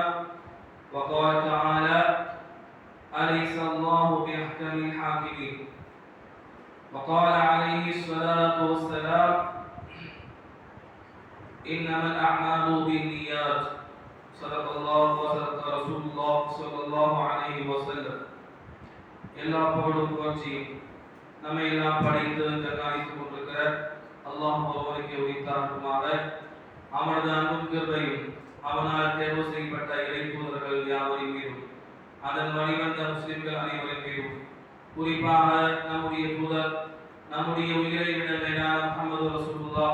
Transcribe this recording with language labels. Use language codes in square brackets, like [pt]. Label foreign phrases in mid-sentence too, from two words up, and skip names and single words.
[ar] وقال تعالى: أليس الله بأحكم الحاكمين. وقال عليه الصلاة والسلام: إنما الأعمال بالنيات. صدق الله وصدق رسول الله صلى الله عليه وسلم. [ta] எல்லா புகழும் புகழ்ச்சியும் நம்மை எல்லாம் படைத்து கண்காணித்துக் கொண்டிருக்கிற அல்லாஹ் ஒருவனுக்கு உரித்தாகுமாக அவனது அன்பும் கிருபையும் அவனால் தேர்வு செய்யப்பட்ட இறை தூதர்கள் யாவரின் மீதும் அதன் வழிவந்த முஸ்லிம்கள் அனைவரின் மீதும் குறிப்பாக நம்முடைய தூதர் நம்முடைய உயிரை விட மேலான முஹம்மது ரசூலுல்லாஹ்